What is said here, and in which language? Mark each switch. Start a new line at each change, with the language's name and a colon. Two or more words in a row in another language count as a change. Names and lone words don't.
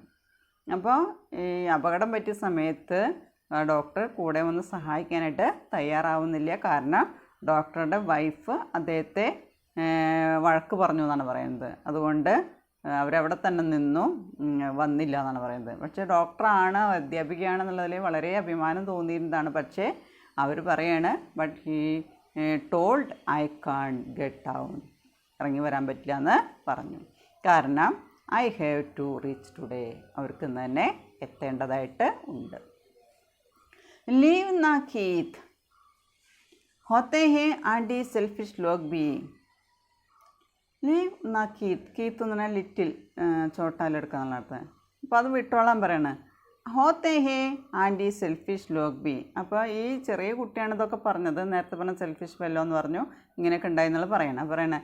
Malayalam: അപ്പോൾ ഈ അപകടം പറ്റിയ സമയത്ത് ഡോക്ടർ കൂടെ വന്ന് സഹായിക്കാനായിട്ട് തയ്യാറാവുന്നില്ല. കാരണം ഡോക്ടറുടെ വൈഫ് അദ്ദേഹത്തെ വഴക്ക് പറഞ്ഞു എന്നാണ് പറയുന്നത്. അതുകൊണ്ട് അവരവിടെ തന്നെ നിന്നു, വന്നില്ല എന്നാണ് പറയുന്നത്. പക്ഷേ ഡോക്ടറാണ്, അധ്യാപികയാണെന്നുള്ളതിൽ വളരെ അഭിമാനം തോന്നിയിരുന്നതാണ്. പക്ഷേ അവർ പറയാണ്
English: but he told I can't get down,
Malayalam: ഇറങ്ങി വരാൻ പറ്റില്ല എന്ന് പറഞ്ഞു. കാരണം
English: I have to reach today,
Malayalam: അവർക്ക് ഇന്ന് തന്നെ എത്തേണ്ടതായിട്ട് ഉണ്ട്.
Hindi: लीव ना कीथ होते हैं आंटी सेल्फिश लोग भी. लीव ना कीथ,
Malayalam: കീത്ത് എന്ന് പറഞ്ഞാൽ ലിറ്റിൽ, ചോട്ടാലെടുക്കാന്നുള്ള അർത്ഥം. അപ്പോൾ അത് വിട്ടോളാൻ പറയണേ.
Hindi: होते हैं आंटी सेल्फिश लोग भी.
Malayalam: അപ്പോൾ ഈ ചെറിയ കുട്ടിയാണ് ഇതൊക്കെ പറഞ്ഞത്. നേരത്തെ പറഞ്ഞ
English: selfish fellow
Malayalam: എന്ന് പറഞ്ഞു, ഇങ്ങനെയൊക്കെ ഉണ്ടായി എന്നുള്ളത് പറയണേ.